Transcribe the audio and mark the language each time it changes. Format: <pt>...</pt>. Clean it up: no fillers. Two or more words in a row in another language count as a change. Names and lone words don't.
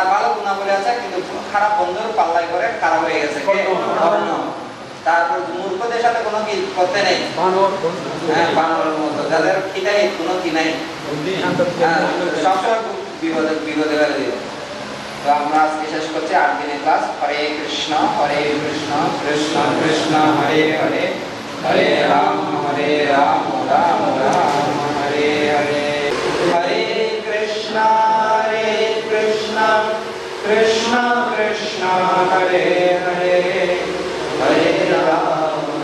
<bn>ভালো গুণাবলী আছে কিন্তু খারাপ বন্ধুর পাল্লাই করে খারাপ হয়ে গেছে কর্ণ তারপর মূর্খদের সাথে কোনো কি করতে নেই হ্যাঁ বানরের মতো যাদের খিদাই কোনো কি নাই সবসময় বিপদে বিপদে ফেলে দিল তো আমরা আজকে শেষ করছি 8 দিনের ক্লাস</bn> <sa>হরে কৃষ্ণ কৃষ্ণ কৃষ্ণ হরে হরে হরে রাম রাম রাম হরে হরে হরে কৃষ্ণ কৃষ্ণ কৃষ্ণ হরে হরে হরে রাম</sa>